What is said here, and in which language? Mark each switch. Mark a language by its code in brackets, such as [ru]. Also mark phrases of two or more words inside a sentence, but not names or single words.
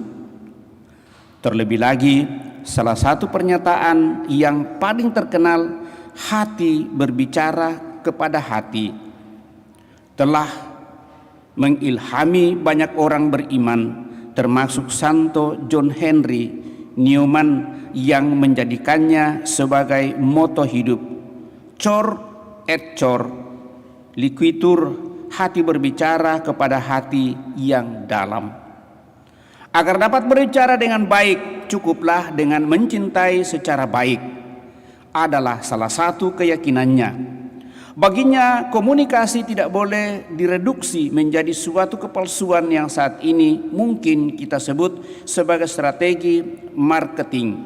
[id] Terlebih lagi, salah satu pernyataan yang paling terkenal, hati berbicara kepada hati, telah mengilhami banyak orang beriman, termasuk Santo John Henry Newman yang menjadikannya sebagai moto hidup. [la] Cor et cor, liquitur, [id] hati berbicara kepada hati yang dalam. Agar dapat berbicara dengan baik, cukuplah dengan mencintai secara baik. Adalah salah satu keyakinannya. Baginya, komunikasi tidak boleh direduksi menjadi suatu kepalsuan yang saat ini mungkin kita sebut sebagai strategi marketing.